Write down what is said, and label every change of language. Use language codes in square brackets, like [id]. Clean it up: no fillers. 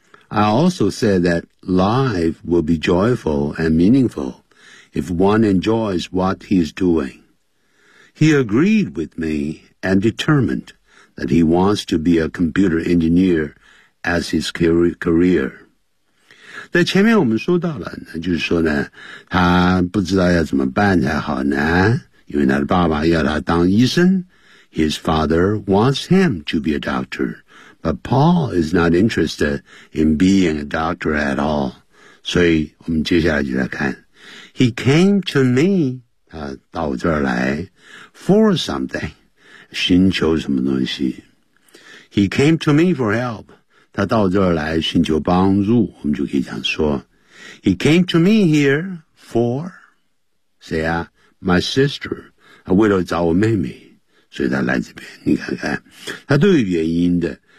[en] I also said that life will be joyful and meaningful if one enjoys what he is doing. He agreed with me and determined that he wants to be a computer engineer as his career. [zh] 在前面我们说到了，那就是说呢，他不知道要怎么办才好呢，因为他的爸爸要他当医生。 [en] His father wants him to be a doctor, but Paul is not interested in being a doctor at all. [zh] 所以我们接下来就来看。 [en] He came to me, [zh] 他到我这儿来 [en] for something, [zh] 寻求什么东西。 [en] He came to me for help. [zh] 他到这儿来寻求帮助，我们就可以讲说 [en] He came to me here for [zh] 谁啊 [en] My sister [zh] 他为了找我妹妹，所以他来这边，你看看他都有原因的。